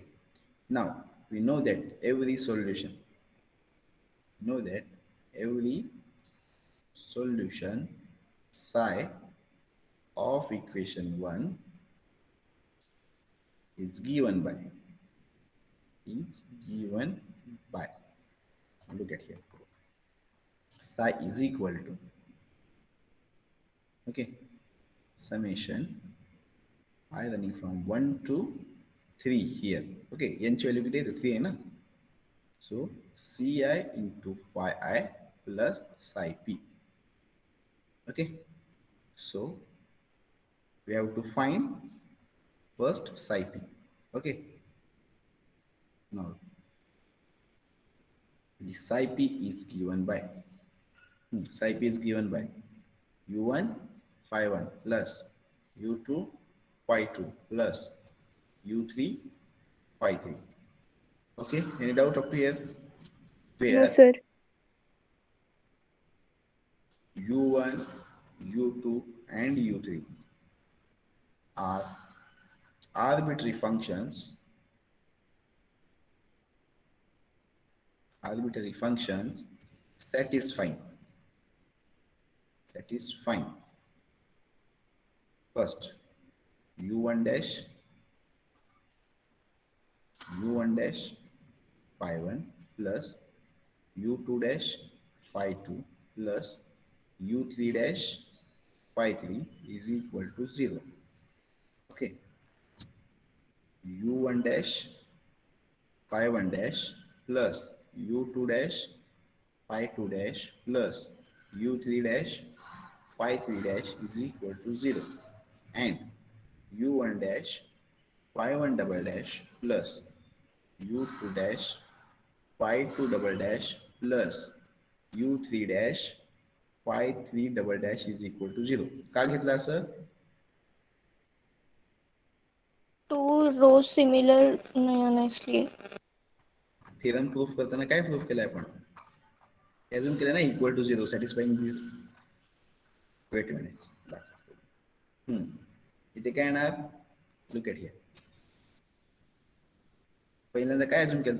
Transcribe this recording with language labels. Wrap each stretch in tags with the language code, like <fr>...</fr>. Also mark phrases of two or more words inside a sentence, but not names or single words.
<en>Now we know that every solution psi of equation 1 is given by look at here psi is equal to okay summation I running from 1 to 3 here okay n value</en> <mr>किती आहे 3 आहे ना</mr> <en>so ci into phi I plus psi p okay so we have to find first psi p okay now the psi p is given by psi p is given by u1 phi 1 plus u2 phi 2 plus u3 phi 3 okay any doubt up to here No, where sir. u1 u2 and u3 are arbitrary functions satisfying first u1 dash phi 1 plus u2 dash phi 2 plus u3 dash phi 3 is equal to 0 okay u1 dash phi 1 dash plus u2 dash phi 2 dash plus u3 dash phi 3 dash is equal to 0 and u1 dash phi 1 double dash plus u2 dash phi 2 double dash plus u3 dash phi 3 double dash is equal to 0</en> <mr>का घेतला असं</mr> <en>2 rows similar नाही honestly. theorem proof</en> <mr>करताना काय प्रूफ केलंय आपण अजून केलं ना</mr> <en>equal to 0 satisfying this wait minute</en> <mr>इथे काय येणार</mr> <en>look at here</en> <mr>पहिल्यांदा काय अजून केलं</mr>